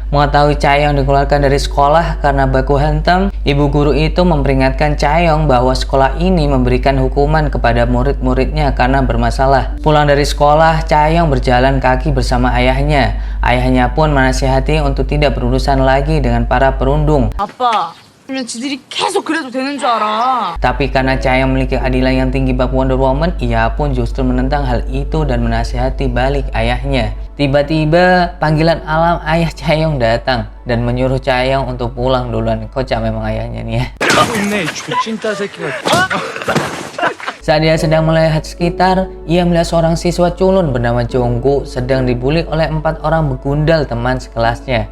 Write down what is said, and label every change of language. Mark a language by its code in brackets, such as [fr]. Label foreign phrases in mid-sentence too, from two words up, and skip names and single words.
[id] Mengetahui Chae-young dikeluarkan dari sekolah karena baku hantam, ibu guru itu memperingatkan Chae-young bahwa sekolah ini memberikan hukuman kepada murid-muridnya karena bermasalah. Pulang dari sekolah, Chae-young berjalan kaki bersama ayahnya. Ayahnya pun menasihati untuk tidak berurusan lagi dengan para perundung. [ko] 아빠, 그러면 지들이 계속 그래도 되는 줄 알아. [id] Tapi karena Chae-young memiliki keadilan yang tinggi bak Wonder Woman, ia pun justru menentang hal itu dan menasihati balik ayahnya. Tiba-tiba panggilan alam ayah Chae-young datang dan menyuruh Chae-young untuk pulang duluan. Kocak memang ayahnya nih ya. Saat dia sedang melihat sekitar, ia melihat seorang siswa culun bernama Jungkook sedang dibully oleh 4 orang begundal teman sekelasnya.